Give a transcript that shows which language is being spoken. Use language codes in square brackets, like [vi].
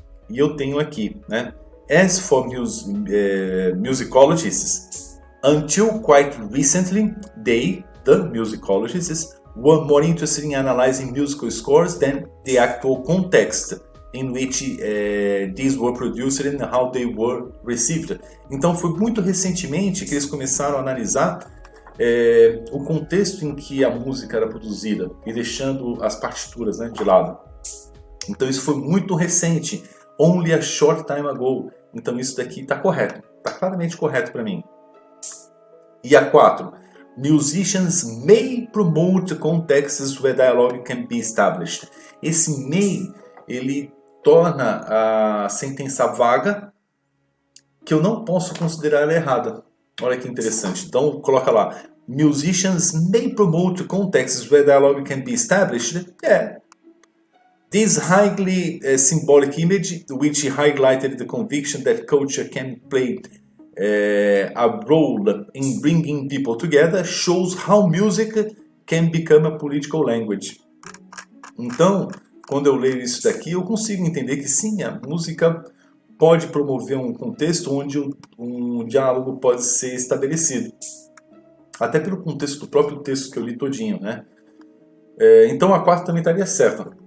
[pt] E eu tenho aqui, né? [en] As for musicologists, until quite recently, the musicologists, were more interested in analyzing musical scores than the actual context in which these were produced and how they were received. [pt] Então foi muito recentemente que eles começaram a analisar o contexto em que a música era produzida e deixando as partituras, né, de lado. Então isso foi muito recente, [en] only a short time ago. [pt] Então isso daqui está correto, está claramente correto para mim. E a 4, [en] musicians may promote contexts where dialogue can be established. [pt] Esse may, ele torna a sentença vaga, que eu não posso considerar ela errada. Olha que interessante. Então, coloca lá. [en] Musicians may promote contexts where dialogue can be established. This highly symbolic image, which highlighted the conviction that culture can play a role in bringing people together, shows how music can become a political language. [pt] Então, quando eu leio isso daqui, eu consigo entender que sim, a música pode promover um contexto onde um diálogo pode ser estabelecido. Até pelo contexto do próprio texto que eu li todinho, né? Então a 4 também estaria certa.